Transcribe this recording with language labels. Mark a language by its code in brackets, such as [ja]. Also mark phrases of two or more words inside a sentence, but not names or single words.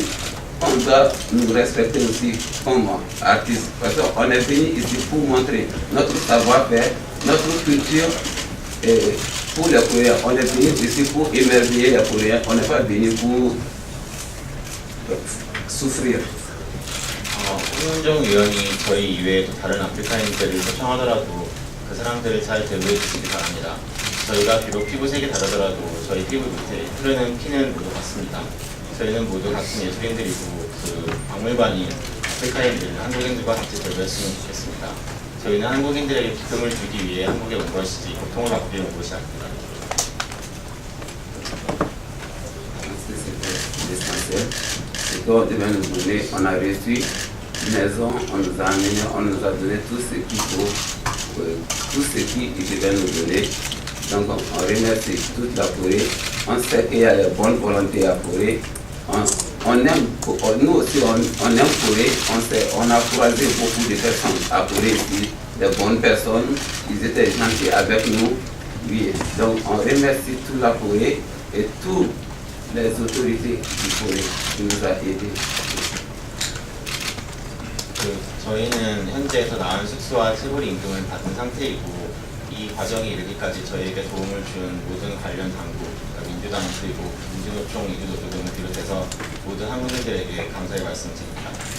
[fr] On doit nous respecter aussi comme artistes, parce qu'on est venu ici pour montrer notre savoir-faire, notre culture. Et pour les Coréens, on est venu ici pour émerveiller les Coréens, on n'est pas venu pour souffrir. [ko] 홍문종 의원이 저희 이외에도 다른 아프리카인들을 초청하더라도 그 사람들을 잘 대우해 주시기 바랍니다. 저희가 비록 피부색이 다르더라도 저희 피부 밑에 흐르는 피는 모두 같습니다. 저희는 모두 같은 예술인들이고 그 박물관이 아프리카인들, 한국인들과 같이 대우했으면 좋겠습니다. 저희는 한국인들에게 기쁨을 주기 위해 한국에 온 것이지 고통을 받기 위해 온 것이 아닙니다. [fr] Ce qu'on devait nous donner, on a reçu une maison, on nous a amené, on nous a donné tout ce qu'il faut, tout ce qu'il devait nous donner. Donc on remercie toute la Corée. On sait qu'il y a les bonnes volontés à Corée. On aime, nous aussi on aime Corée. On a croisé beaucoup de personnes à Corée ici, des bonnes personnes. Ils étaient gentils avec nous. Oui. Donc on remercie toute la Corée et toutes les autorités du Corée qui nous a aidés. [ko] 저희는 현재 더 나은 숙소와 체불 임금을 받은 상태이고 이 과정에 이르기까지 저희에게 도움을 준 모든 관련 당국, 그러니까 민주당 그리고 민주노총, 이주노조금을 비롯해서 모든 한국인들에게 감사의 말씀드립니다.